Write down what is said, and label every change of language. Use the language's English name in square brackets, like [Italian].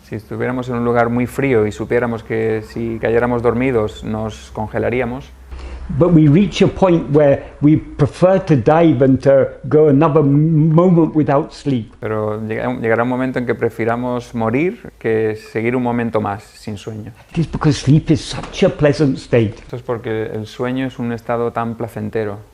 [Spanish] Si estuviéramos en un lugar muy frío y supiéramos que si cayéramos dormidos nos congelaríamos, [English] But we reach a point where we prefer to die than to go another moment without sleep. [Spanish] Pero llegará un momento en que prefiramos morir que seguir un momento más sin sueño. [English] It is because sleep is such a pleasant state. [Spanish] Esto es porque el sueño es un estado tan placentero.